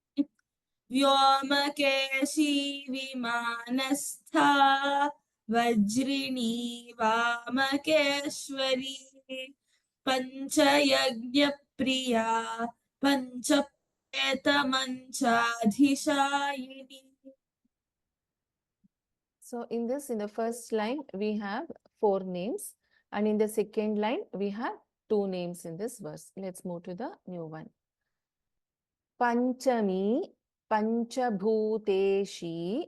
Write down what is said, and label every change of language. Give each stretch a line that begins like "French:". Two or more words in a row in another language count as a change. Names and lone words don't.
Sanskrit: Vyomakeshi Vimanastha. Vajrini Vamakeshwari. Panchayajna Priya. Panchapreta Manchadhishayini.
English: So in this, in the first line, we have 4 names. And in the second line, we have 2 names in this verse. Let's move to the new one.
Sanskrit: Panchami, Panchabhuteshi.